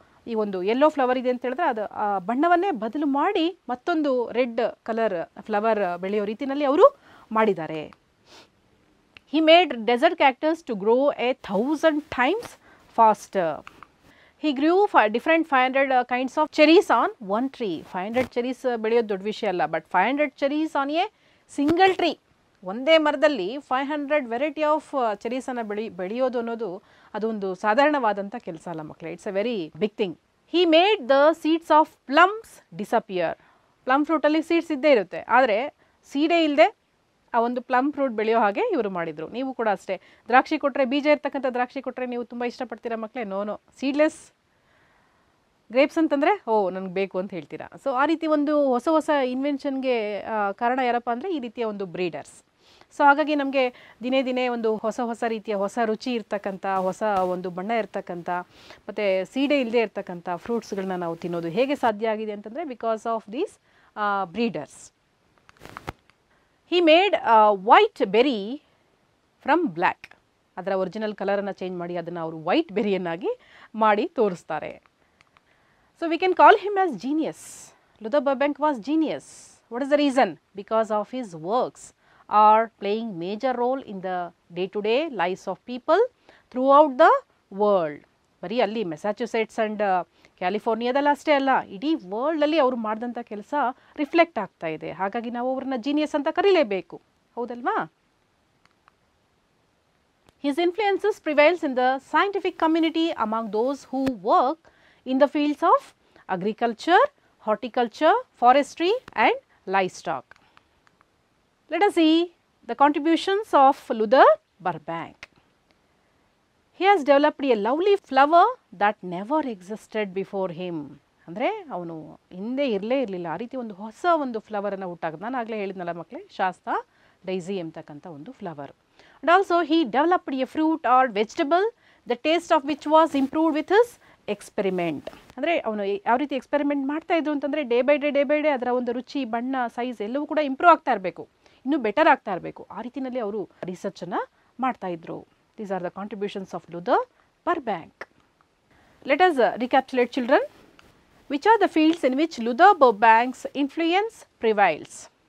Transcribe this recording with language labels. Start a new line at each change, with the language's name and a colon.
Kannada: ಈ ಒಂದು yellow flower ಇದೆ ಅಂತ ಹೇಳಿದ್ರೆ ಅದು ಆ ಬಣ್ಣವನ್ನೇ ಬದಲು ಮಾಡಿ ಮತ್ತೊಂದು ರೆಡ್ ಕಲರ್ ಫ್ಲವರ್ ಬೆಳೆಯೋ ರೀತಿಯಲ್ಲಿ ಅವರು ಮಾಡಿದ್ದಾರೆ.
English: He made desert cactus to grow 1000 times faster. He grew different 500 kinds of cherries on one tree. 500 cherries
Kannada: ಬೆಳೆಯೋದು ದೊಡ್ಡ ವಿಷಯ ಅಲ್ಲ,
English: But 500 cherries on a single tree.
Kannada: ಒಂದೇ ಮರದಲ್ಲಿ 500 ವೆರೈಟಿ ಆಫ್ ಚೆರೀಸನ್ನು ಬೆಳೆಯೋದು ಅನ್ನೋದು ಅದೊಂದು ಸಾಧಾರಣವಾದಂಥ ಕೆಲಸ ಅಲ್ಲ ಮಕ್ಕಳೇ.
English: It's a very big thing. He made the seeds of plums disappear.
Kannada: Plum ಫ್ರೂಟಲ್ಲಿ seeds ಇದ್ದೇ ಇರುತ್ತೆ, ಆದರೆ ಸೀಡೇ ಇಲ್ಲದೆ ಆ ಒಂದು ಪ್ಲಮ್ ಫ್ರೂಟ್ ಬೆಳೆಯೋ ಹಾಗೆ ಇವರು ಮಾಡಿದರು. ನೀವು ಕೂಡ ಅಷ್ಟೇ, ದ್ರಾಕ್ಷಿ ಕೊಟ್ಟರೆ, ಬೀಜ ಇರ್ತಕ್ಕಂಥ ದ್ರಾಕ್ಷಿ ಕೊಟ್ಟರೆ ನೀವು ತುಂಬ ಇಷ್ಟಪಡ್ತೀರಾ ಮಕ್ಕಳೇ? ನೋ, ಸೀಡ್ಲೆಸ್ ಗ್ರೇಪ್ಸ್ ಅಂತಂದರೆ ನನಗೆ ಬೇಕು ಅಂತ ಹೇಳ್ತೀರಾ. ಸೊ ಆ ರೀತಿ ಒಂದು ಹೊಸ ಹೊಸ ಇನ್ವೆನ್ಷನ್ಗೆ ಕಾರಣ ಯಾರಪ್ಪ ಅಂದರೆ ಈ ರೀತಿಯ ಒಂದು ಬ್ರೀಡರ್ಸ್. ಸೊ ಹಾಗಾಗಿ ನಮಗೆ ದಿನೇ ದಿನೇ ಒಂದು ಹೊಸ ರೀತಿಯ ಹೊಸ ರುಚಿ ಇರ್ತಕ್ಕಂಥ, ಹೊಸ ಒಂದು ಬಣ್ಣ ಇರ್ತಕ್ಕಂಥ, ಮತ್ತು ಸೀಡೆ ಇಲ್ಲದೆ ಇರ್ತಕ್ಕಂಥ ಫ್ರೂಟ್ಸ್ಗಳನ್ನ ನಾವು ತಿನ್ನೋದು ಹೇಗೆ ಸಾಧ್ಯ ಆಗಿದೆ ಅಂತಂದರೆ
English: Because of these breeders. He made white berry from black.
Kannada: ಅದರ ಒರಿಜಿನಲ್ ಕಲರನ್ನು ಚೇಂಜ್ ಮಾಡಿ ಅದನ್ನು ಅವರು ವೈಟ್ ಬೆರಿಯನ್ನಾಗಿ ಮಾಡಿ ತೋರಿಸ್ತಾರೆ.
English: So we can call him as genius. Luther Burbank was genius. What is the reason? Because of his works are playing major role in the day-to-day lives of people throughout the world.
Kannada: ಬರೀ ಅಲ್ಲಿ Massachusetts and ಕ್ಯಾಲಿಫೋರ್ನಿಯಾದಲ್ಲಿ ಅಷ್ಟೇ ಅಲ್ಲ, ಇಡೀ ವರ್ಲ್ಡಲ್ಲಿ ಅವರು ಮಾಡಿದಂಥ ಕೆಲಸ reflect ಆಗ್ತಾ ಇದೆ. ಹಾಗಾಗಿ ನಾವು ಅವ್ರನ್ನ ಜೀನಿಯಸ್ ಅಂತ ಕರೀಲೇಬೇಕು, ಹೌದಲ್ವಾ?
English: His influences prevails in the scientific community among those who work in the fields of agriculture, horticulture, forestry and livestock. Let us see the contributions of Luther Burbank. He has developed a lovely flower that never existed before him.
Kannada: ಅಂದರೆ ಅವನು ಹಿಂದೆ ಇರಲೇ ಇರಲಿಲ್ಲ, ಆ ರೀತಿ ಒಂದು ಹೊಸ ಒಂದು ಫ್ಲವರನ್ನು ಹುಟ್ಟಾಗ ನಾನು ಆಗಲೇ ಹೇಳಿದ್ನಲ್ಲ ಮಕ್ಕಳೇ, ಶಾಸ್ತಾ ಡೈಸಿ ಎಂಬತಕ್ಕಂಥ ಒಂದು flower.
English: And also he developed a fruit or vegetable, the taste of which was improved with his experiment.
Kannada: ಅಂದರೆ ಅವನು ಯಾವ ರೀತಿ ಎಕ್ಸ್ಪೆರಿಮೆಂಟ್ ಮಾಡ್ತಾ ಇದ್ರು ಅಂತಂದರೆ
English: day by day
Kannada: ಅದರ ಒಂದು ರುಚಿ, ಬಣ್ಣ, ಸೈಜ್ ಎಲ್ಲವೂ ಕೂಡ ಇಂಪ್ರೂವ್ ಆಗ್ತಾ ಇರಬೇಕು, ಇನ್ನೂ ಬೆಟರ್ ಆಗ್ತಾ ಇರಬೇಕು. ಆ ರೀತಿಯಲ್ಲಿ ಅವರು ರಿಸರ್ಚನ್ನು ಮಾಡ್ತಾ ಇದ್ರು.
English: These are the contributions of Luther Burbank. Let us recapitulate children. Which are the fields in which Luther Burbank's influence prevails?